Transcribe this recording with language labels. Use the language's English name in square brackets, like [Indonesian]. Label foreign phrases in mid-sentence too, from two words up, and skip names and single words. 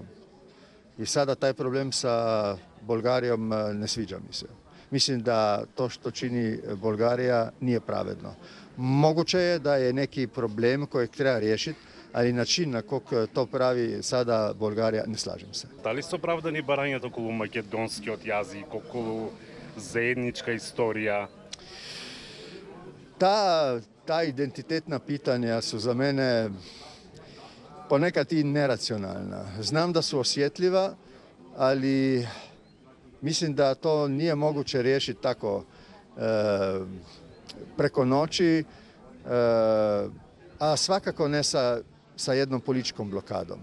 [Bosnian] I sada taj problem sa Bolgarijom ne sviđa mi se. Mislim da to što čini Bolgarija nije pravedno. Moguće je da je neki problem kojeg treba riješiti, ali način na kog to pravi sada Bolgarija, ne slažem se. Da li su opravdani [Macedonian] барањата околу македонскиот јазик, околу заедничка историја? [Bosnian] Ta identitetna pitanja su za mene ponekad i neracionalna. Znam da su osjetljiva, ali mislim da to nije moguće riješiti tako preko noći, a svakako ne sa jednom političkom blokadom.